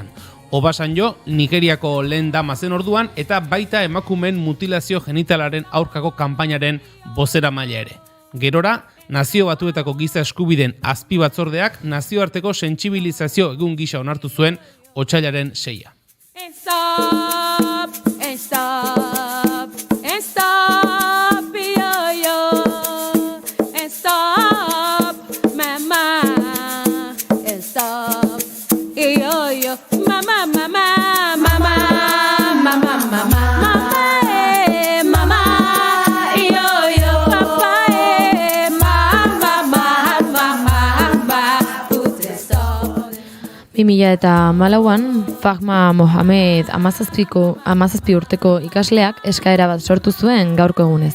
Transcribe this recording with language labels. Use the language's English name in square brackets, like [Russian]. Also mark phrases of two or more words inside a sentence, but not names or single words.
[Basque] Obasanjo, Nigeriako lehen dama zen orduan, eta baita emakumeen mutilazio genitalaren aurkako kanpainaren bozeramailea ere. Gerora, Nazio Batuetako giza eskubideen azpi batzordeak nazioarteko sentsibilizazio egun gisa onartu zuen otsailaren 6a. [English] Stop, stop, stop, yo, yo, stop, mama, stop, yo, yo, mama, mama, mama, mama, mama. [Basque] Eta Malauan, Fahma Mohamed 17 urteko ikasleak eskaera bat sortu zuen gaurko egunez.